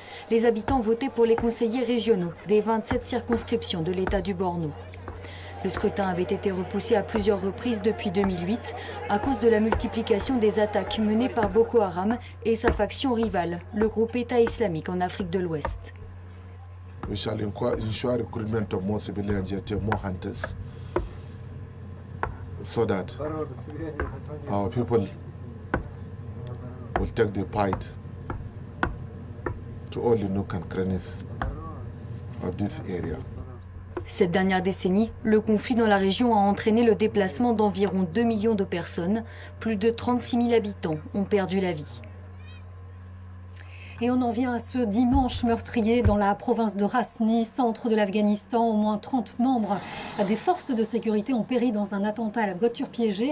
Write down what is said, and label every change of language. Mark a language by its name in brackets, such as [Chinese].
[French] Les habitants votaient pour les conseillers régionaux des 27 circonscriptions de l'État du Borno. Le scrutin avait été repoussé à plusieurs reprises depuis 2008 à cause de la multiplication des attaques menées par Boko Haram et sa faction rivale, le groupe État islamique en Afrique de l'Ouest. [English] We shall ensure recruitment of more civilians yet more hunters, so that our people will take the fight to all the nook and crannies of this area. [French] Cette dernière décennie, le conflit dans la région a entraîné le déplacement d'environ 2 millions de personnes. Plus de 36 000 habitants ont perdu la vie. Et on en vient à ce dimanche meurtrier dans la province de Rasni, centre de l'Afghanistan. Au moins 30 membres des forces de sécurité ont péri dans un attentat à la voiture piégée.